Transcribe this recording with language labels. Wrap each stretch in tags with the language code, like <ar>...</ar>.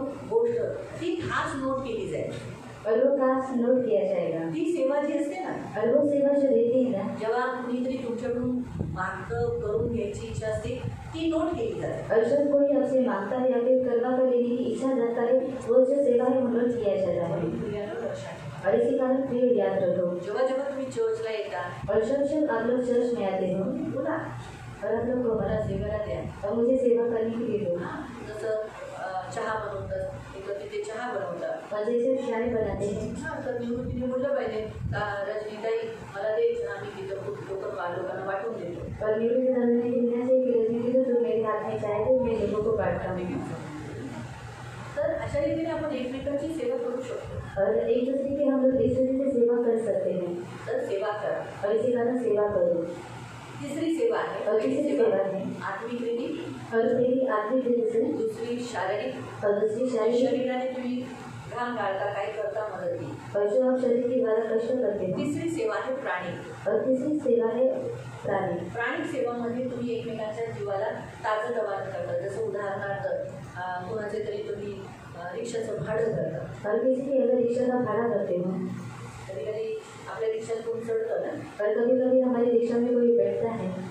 <mr>गोष्ट ती खास नोट केली जाईल.</mr> <hi>और वो खास नोट किया जाएगा.</hi> <mr>ती सेवा जी असते ना,</mr> <hi>और वो सेवा जो देती है ना,</hi> <mr>जेव्हा कुणीतरी तुमच्याकडून मागतं करून घ्यायची इच्छा असते ती नोट केली जाते.</mr> <hi>और जब कोई आपसे मांगता है या फिर करवा कर लेने की इच्छा रखता है, वो जो सेवा है वो नोट किया जाता है.</hi> <mr>लक्षात ठेवा.</mr> <hi>और इसी कारण प्रिय याद रखो.</hi> <mr>जेव्हा जेव्हा तुम्ही चर्चला येता</mr> <hi>और जब आप लोग चर्च में आते हो</hi> <mr>बोला</mr> <hi>और आप लोग को</hi> <mr>मला सेवेला द्या.</mr> <hi>और मुझे सेवा करने के लिए दो.</hi> <mr>जसं चहा बनवतात, एक तिथे चहा बनवतात.</mr> <hi>और जैसे चाय बनाते हैं,</hi> <mr>तर निवृत्तीने बोललं पाहिजे रजनीताई मला दे, आम्ही तिथं खूप लोकांना वाटून देतो.</mr> <hi>और निवृत्ति दादा ने कहना चाहिए कि रजनी तो तुम मेरे हाथ में चाय दो, मैं लोगों को बांटता हूँ.</hi> <mr>तर अशा रीतीने आपण एकमेकांची सेवा करू शकतो.</mr> <hi>और एक दूसरे की हम लोग इस तरह से सेवा कर सकते हैं.</hi> <mr>तर सेवा करा.</mr> <hi>और इसी कारण सेवा करो.</hi> <mr>तिसरी सेवा आहे.</mr> <hi>और तीसरी सेवा है</hi> <mr>आत्मिक रीती.</mr> <hi>और पहली आत्मिक रीति से.</hi> <mr>दुसरी शारीरिक.</mr> <hi>और दूसरी शारीरिक.</hi> <mr>शरीराने तुम्ही घाम गाळता काय करता मदत.</mr> <hi>और जो आप शरीर के द्वारा कष्ट करते हैं.</hi> <mr>तिसरी सेवा आहे प्राणी.</mr> <hi>और तीसरी सेवा है प्राणी.</hi> <mr>प्राणिक सेवामध्ये तुम्ही एकमेकांच्या जीवाला ताजंतवानं करता. जसं उदाहरणार्थ कोणाचे तरी तुम्ही रिक्षाचं भाडं करता.</mr> <hi>और किसी की अगर रिक्शा का भाड़ा करते हो.</hi> <mr>कधी कधी आपल्या रिक्षात कोण चढतं ना.</mr> <hi>और कभी कभी हमारी रिक्शा में कोई बैठता है.</hi>